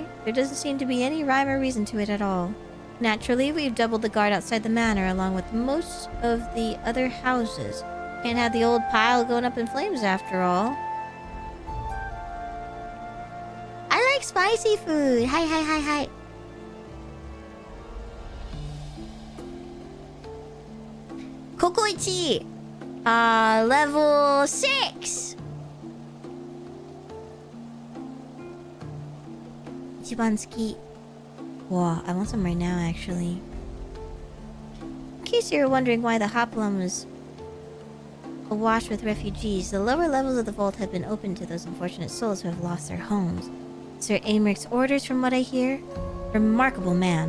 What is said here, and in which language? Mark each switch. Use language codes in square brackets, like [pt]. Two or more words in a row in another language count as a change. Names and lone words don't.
[en] There doesn't seem to be any rhyme or reason to it at all. Naturally, we've doubled the guard outside the manor, along with most of the other houses. Can't have the old pile going up in flames, after all. I like spicy food. Hi, hi, hi, hi. Kokoichi! Level 6! [ja] 一番好き [en] Wow, I want some right now, actually. In case you're wondering why the Hoplum was awash with refugees, the lower levels of the vault have been opened to those unfortunate souls who have lost their homes. Sir Americ's orders, from what I hear? Remarkable man.